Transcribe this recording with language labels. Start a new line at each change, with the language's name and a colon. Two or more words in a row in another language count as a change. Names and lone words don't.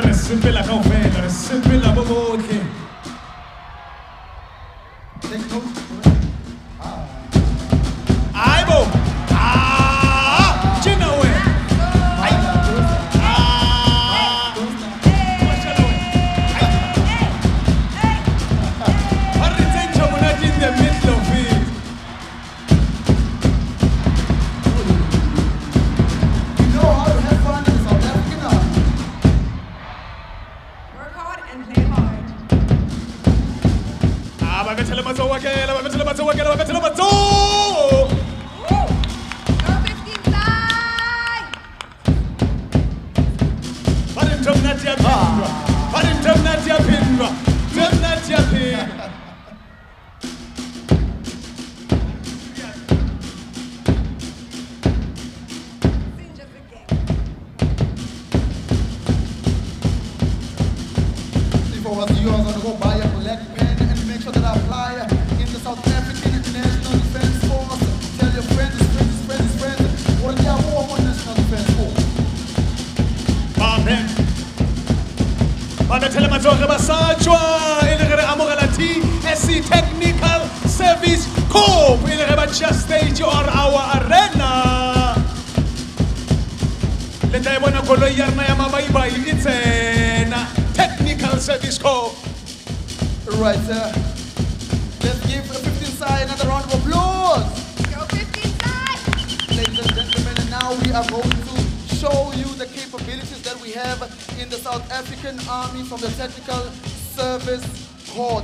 Northern Sotho: sepela kaofela, re sepela bo botlhe. Aibo. Tjena we. Ai. Mashallah we. Ai. Are tsentsha monate
English: in the middle of it. You know how to have fun in South Africa. Work hard and play hard.
Northern Sotho: Ba bethele matsoho wa kela, ba bethele matsoho wa kela, ba bethele matsoho. Go 15 side. Ba re ntho mnate ya phindwa. Ba re ntho mnate ya phindwa. Ntho mnate ya phindwa.
English: Just a game. If I was you, I was gonna go buy a black pen and make sure that I fly in the South African National Defense Force. Tell your friends, what do you want on National Defense Force?
Northern Sotho: Ba bethele matsoho re ba sajwa e le re amogela TSC Technical Service Corps e le re ba tšea
English: stage or our arena.
Northern Sotho: Le tla e bona koloi ya rena ya mabaibai e tsena.
English: Technical Service Corps. Right, let's give 15 side another round of applause.
Northern Sotho: Go 15 side.
English: Ladies and gentlemen, and now we are going to show you the capabilities that we have in the South African Army from the Technical Service Corps.